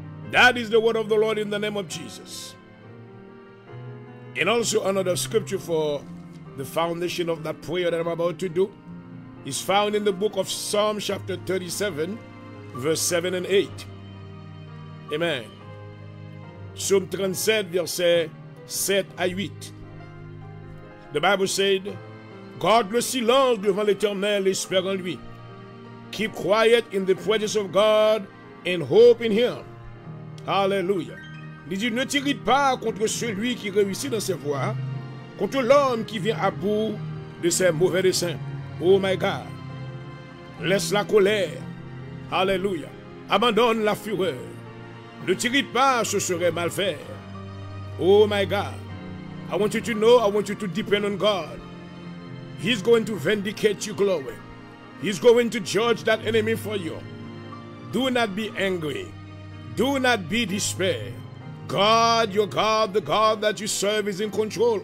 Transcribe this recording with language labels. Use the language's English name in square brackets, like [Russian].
[English] That is the word of the Lord in the name of Jesus. And also another scripture for the foundation of that prayer that I'm about to do is found in the book of Psalm chapter 37, verse 7 and 8. Amen. [French] Psalm 37, verset 7 à 8. [English] The Bible said, [French] garde le silence devant l'Éternel, espère en lui. [English] Keep quiet in the presence of God and hope in him. Hallelujah. [French] Il dit, ne t'irrite pas contre celui qui réussit dans ses voies, contre l'homme qui vient à bout de ses mauvais desseins. [English] Oh my God. [French] Laisse la colère. [English] Hallelujah. [French] Abandonne la fureur. Ne t'irrite pas, ce serait mal faire. [English] Oh my God. I want you to know, I want you to depend on God. He's going to vindicate you, glory. He's going to judge that enemy for you. Do not be angry. Do not be despair. God, your God, the God that you serve is in control.